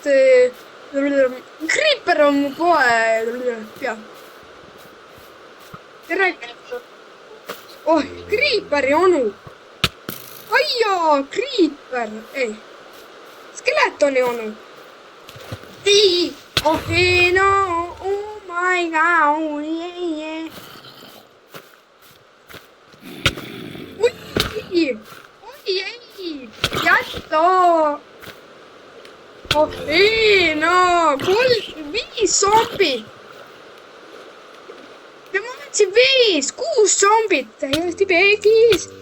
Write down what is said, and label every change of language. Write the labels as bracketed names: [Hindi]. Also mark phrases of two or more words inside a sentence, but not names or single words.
[Estonian] Creeper on mu poe peal. Tere. Oh, Creeperi onu. Aijaa, Creeper. Ei. Skeletoni onu. Oh, ei no. [English] Oh my god. Yeah. [Estonian] Oi, ei, jätta! Oh ei, no, 5 zombi! Ja ma võtsin 5, 6 zombit, täiesti peegis!